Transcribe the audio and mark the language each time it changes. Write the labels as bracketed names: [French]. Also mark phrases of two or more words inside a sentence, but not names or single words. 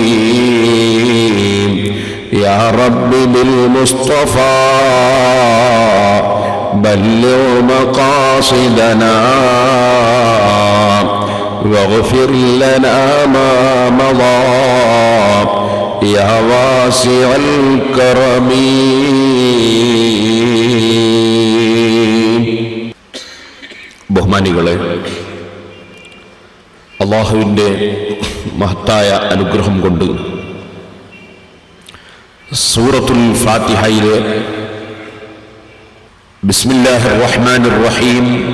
[Arabic] يا رب بالمصطفى بلغ مقاصدنا واغفر لنا ما مضى يا واسع الكرم. [Malayalam] ബഹുമാനികളെ, അല്ലാഹുവിൻ്റെ മഹത്തായ അനുഗ്രഹം കൊണ്ട് സൂറത്തുൽ ഫാത്തിഹയിലെ [Arabic] بسم الله الرحمن الرحيم